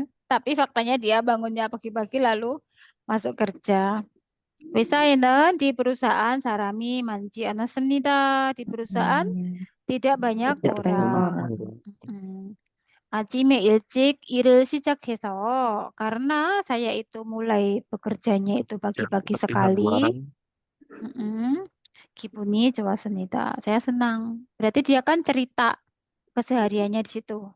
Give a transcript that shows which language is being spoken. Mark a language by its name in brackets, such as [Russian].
[Indonesian] Tapi faktanya dia bangunnya pagi-pagi lalu masuk kerja. [Korean] 회사에는 [Indonesian] di perusahaan [Korean] 사람이 많지 않았습니다. [Indonesian] Di perusahaan tidak banyak Tidak banyak orang. orang. [Korean] 아침에 일찍 일을 시작해서 [Indonesian] karena saya itu mulai bekerjanya itu pagi-pagi sekali. [Korean] 기분이 좋았습니다. [Indonesian] Saya senang. Berarti dia kan cerita kesehariannya di situ.